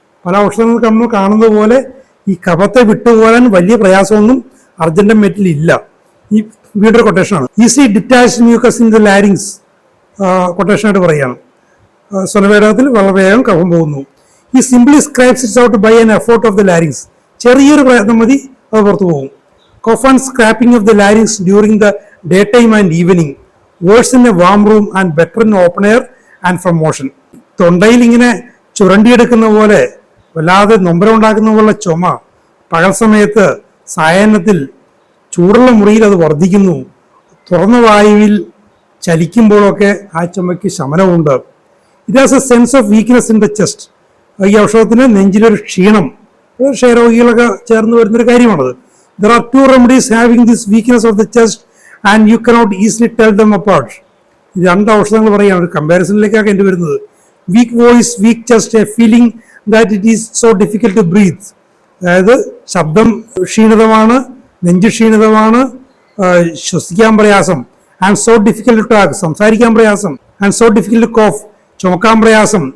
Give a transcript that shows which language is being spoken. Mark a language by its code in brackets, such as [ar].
[ml] പല ഔഷധങ്ങൾക്ക് നമ്മൾ കാണുന്നത് പോലെ ഈ കഫത്തെ വിട്ടുപോകാൻ വലിയ പ്രയാസമൊന്നും അർജന്റം മെറ്റിൽ ഇല്ല. ഈ വീടൊരു കൊട്ടേഷനാണ്. [en] easy detach mucus in the larynx [ml] കൊട്ടേഷനായിട്ട് പറയുകയാണ്. സ്വനവേടകത്തിൽ വളരെ വേഗം കഫം പോകുന്നു. [en] ഈ simply scraps its out by an effort of the larynx. [ml] ചെറിയൊരു പ്രയത്നം മതി, അത് പുറത്തു പോകും. [en] cough and scraping of the larynx during the daytime and evening, worse in a warm room and better in open air and from motion. [ml] തൊണ്ടയിൽ ഇങ്ങനെ ചുരണ്ടിയെടുക്കുന്ന പോലെ വല്ലാതെ നൊമ്പരം ഉണ്ടാക്കുന്ന പോലെ ചുമ പകൽ സമയത്ത് സായാഹ്നത്തിൽ ചൂടുള്ള മുറിയിൽ അത് വർദ്ധിക്കുന്നു. തുറന്ന വായുവിൽ ചലിക്കുമ്പോഴൊക്കെ ആ ചുമയ്ക്ക് ശമനമുണ്ട്. [en] It has a sense of weakness in the chest. [ml] ഈ ഔഷധത്തിന് നെഞ്ചിലൊരു ക്ഷീണം, ക്ഷയരോഗികളൊക്കെ ചേർന്ന് വരുന്നൊരു കാര്യമാണത്. [en] There are two remedies having this weakness of the chest and you cannot easily tell them apart. [ml] രണ്ട് ഔഷധങ്ങൾ പറയുകയാണ്, ഒരു കമ്പാരിസണിലേക്കാണ് എൻ്റെ വരുന്നത്. [en] Weak voice, weak chest, a feeling that it is so difficult to breathe. [ml] അതായത് ശബ്ദം ക്ഷീണിതമാണ്, നെഞ്ച് ക്ഷീണിതമാണ്, ശ്വസിക്കാൻ പ്രയാസം. [en] and so difficult to talk, [ml] സംസാരിക്കാൻ പ്രയാസം. [en] and so difficult to cough, [ml] ചുമക്കാൻ പ്രയാസം.